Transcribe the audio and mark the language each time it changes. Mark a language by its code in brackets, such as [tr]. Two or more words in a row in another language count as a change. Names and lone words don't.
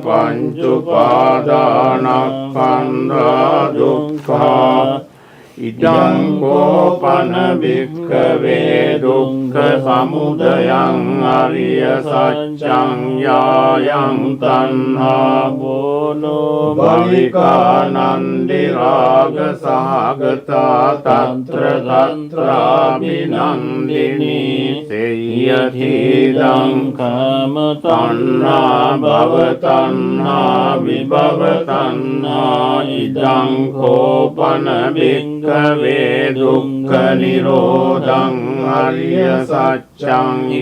[pi] පංචුපාදානස්කන්ධා දුක්ඛා ඉදං කෝපන භික්ඛවේ දුක්ඛ සමුදයං අරිය සත්‍යං යායං තණ්හා බෝනෝ භවිකානන්දි රාග සහගතා තත්‍ර තත්‍රාභිනන්දිනී සේයතිදං කාම තණ්හා භව තණ්හා විභව තණ්හා ඉදං කෝපන භික්ඛවේ දුක්ඛ නිරෝධං අරිය සත්‍යං